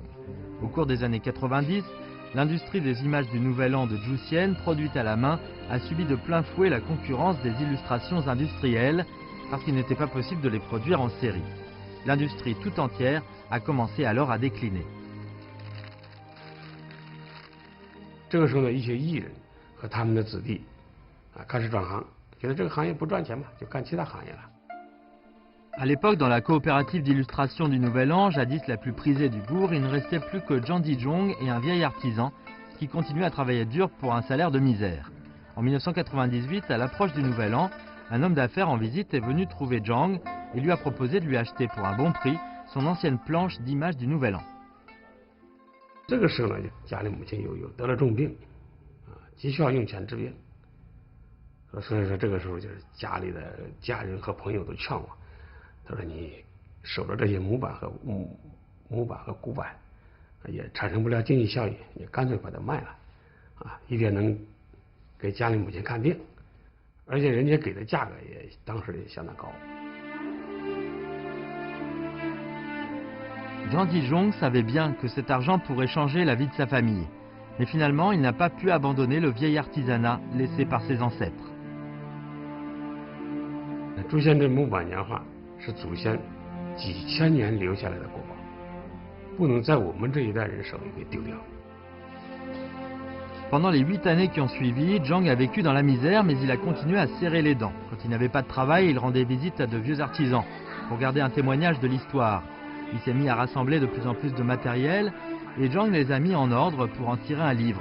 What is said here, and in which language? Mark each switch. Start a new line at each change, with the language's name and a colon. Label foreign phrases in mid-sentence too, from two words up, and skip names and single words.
French: Au cours des années 90, l'industrie des images du Nouvel An de Joussienne, produite à la main, a subi de plein fouet la concurrence des illustrations industrielles, parce qu'il n'était pas possible de les produire en série. L'industrie tout entière a commencé alors à décliner.
Chinese: 这个时候呢，一些艺人和他们的子弟开始转行，觉得这个行业不赚钱嘛，就干其他行业了。
French: À l'époque, dans la coopérative d'illustration du Nouvel An, jadis la plus prisée du bourg, il ne restait plus que Zhang Dijong et un vieil artisan qui continuait à travailler dur pour un salaire de misère. En 1998, à l'approche du Nouvel An, un homme d'affaires en visite est venu trouver Zhang et lui a proposé de lui acheter pour un bon prix son ancienne planche d'images du Nouvel An.
Chinese: 这个时候呢，家里母亲有得了重病，急需要用钱治病，所以说这个时候就是家里的家人和朋友都劝我，他说你守着这些模板和古板，也产生不了经济效益，你干脆把它卖了，一边能给家里母亲看病，而且人家给的价格也当时也相当高。
French: Zhang Dijong savait bien que cet argent pourrait changer la vie de sa famille. Mais finalement, il n'a pas pu abandonner le vieil artisanat laissé par ses ancêtres.
Chinese: 朱仙镇木板年画是祖先几千年留下来的国宝，不能在我们这一代人手里给丢掉。
French: Pendant les 8 années qui ont suivi, Zhang a vécu dans la misère, mais il a continué à serrer les dents. Quand il n'avait pas de travail, il rendait visite à de vieux artisans pour garder un témoignage de l'histoire. Il s'est mis à rassembler de plus en plus de matériel et Zhang les a mis en ordre pour en tirer un livre.